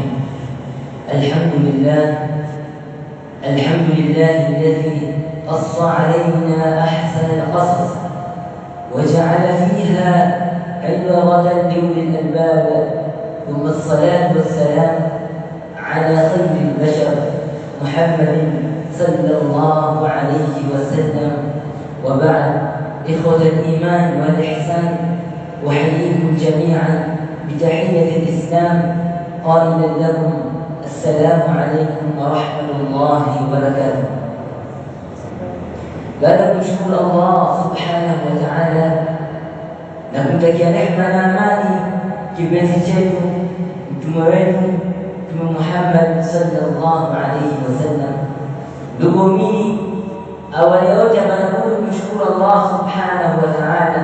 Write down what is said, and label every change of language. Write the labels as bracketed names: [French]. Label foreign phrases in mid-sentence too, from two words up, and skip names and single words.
[Arabic] الحمد لله الذي قص علينا أحسن القصص وجعل فيها عبرة لأولي الألباب، ثم الصلاة والسلام على خير البشر محمد صلى الله عليه وسلم. وبعد، إخوة الإيمان والإحسان، أحييكم جميعا بتحية الإسلام قائلا لكم السلام عليكم ورحمة الله وبركاته. [Swahili] Baada ya kumshukuru Allah [Arabic] سبحانه وتعالى [Swahili] na kumtakia rehema na amani kipenzi chetu mtume wetu Mtume Muhammad [Arabic] صلى الله عليه وسلم, [Swahili] ndugu waumini, awali yote anabudi kumshukuru Allah [Arabic] سبحانه وتعالى